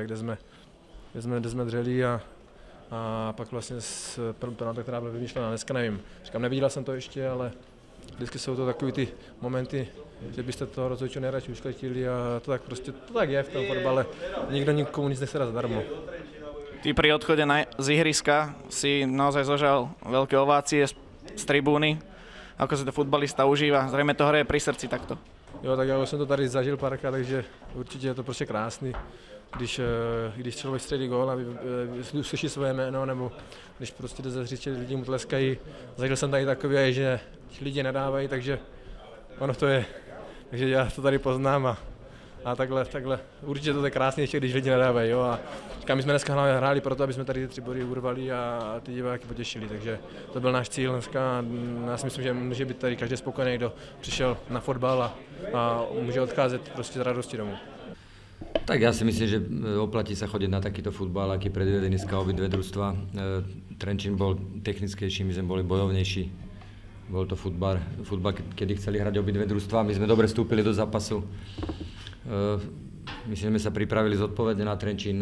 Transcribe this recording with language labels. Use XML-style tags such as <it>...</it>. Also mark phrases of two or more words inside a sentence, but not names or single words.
<cs>Kde jsme dřeli a pak vlastně s penaltou, která byla vymýšlená, dneska nevím. Říkám, neviděl jsem to ještě, ale vždycky jsou to takový ty momenty, že byste toho rozhodčího nejradši uškletili a to tak je v tom fotbale. Nikdo nikomu nic nechce dát zadarmo.</cs> <sk>Ty pri odchode z ihriska si naozaj zožal veľké ovácie z tribúny. Ako se to futbalista užívá?</sk> <cs>Zřejmě to hraje pri srdci takto. Jo, tak já už jsem to tady zažil párkrát, takže určitě je to prostě krásný. Když člověk střelí gól a slyší svoje jméno, nebo když prostě jde ze hřiště, lidi mu tleskají. Zažil jsem tady takové, že lidi nadávají, takže ono to je. Takže já to tady poznám a takhle. Určitě to je krásně, ještě když lidi nadávají. Jo, a říkám, my jsme dneska hráli proto, aby jsme tady ty 3 body urvali a ty diváky potěšili, takže to byl náš cíl dneska. Já si myslím, že může být tady každý spokojený, kdo přišel na fotbal a může odcházet prostě z radosti domů.</cs> <sk>Tak ja si myslím, že oplatí sa chodiť na takýto futbal, aký predvedli dneska obidve družstva. Trenčín bol technickejší, my sme boli bojovnejší. Bol to futbal, kedy chceli hrať obidve družstva. My sme dobre vstúpili do zápasu. Myslím, že sme sa pripravili zodpovedne na Trenčín.</sk>